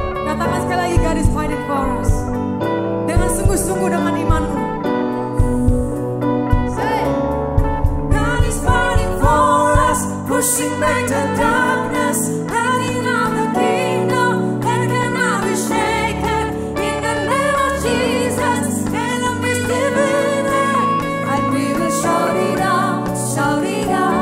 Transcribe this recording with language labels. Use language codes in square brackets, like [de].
[id] Katakan sekali lagi, [en] God is fighting for us. [id] Dengan sungguh-sungguh, dengan imanmu. [en] God is fighting for us, pushing back the darkness, lighting up the kingdom, and cannot be shaken. In the name of Jesus, enemies defeated, and we will shout it out, shout it out.